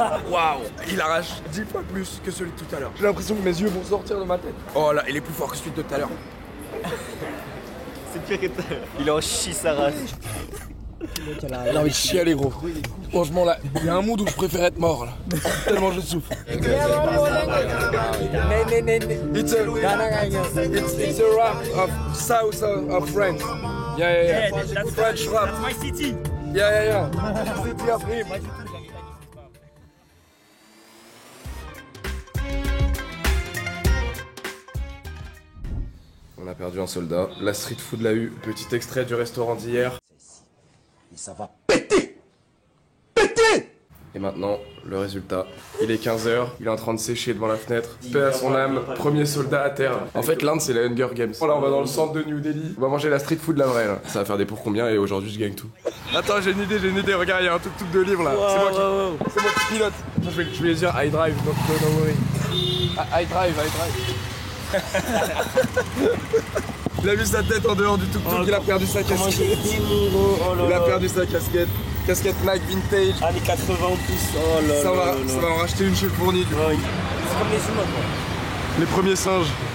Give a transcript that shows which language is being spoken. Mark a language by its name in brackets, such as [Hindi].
[French] Waouh, il arrache 10 fois plus que celui de tout à l'heure. J'ai l'impression que mes yeux vont sortir de ma tête. Oh là, il est plus fort que celui de tout à l'heure. C'est pire que tout à l'heure. Il en chie sa race. J'ai envie de chialer, gros. Franchement, là, il y a un monde où je préfère être mort, là. Tellement je souffre. [English] It's a rap of south of France. Yeah. That's French rap. my city. Yeah. City après. [French] On a perdu un soldat. La street food l'a eu. Petit extrait du restaurant d'hier. Et ça va péter. Et maintenant, le résultat. Il est 15h, il est en train de sécher devant la fenêtre. Paix à son âme, premier soldat à terre. En fait, l'Inde, c'est la Hunger Games. Là, on va dans le centre de New Delhi. On va manger la street food la vraie, là. Ça va faire des pour combien et aujourd'hui, je gagne tout. Attends, j'ai une idée. Regarde, il y a un tuk-tuk de livre là. C'est moi qui pilote. Je vais dire [English] I drive, don't worry. I drive. [French] Il a vu sa tête en dehors du tuk-tuk, il a perdu sa casquette. Il a perdu sa casquette. Casquette Nike vintage. Années 80 en plus. Oh là ça va en racheter une chez le fourni. C'est comme les humains quoi. Les premiers singes.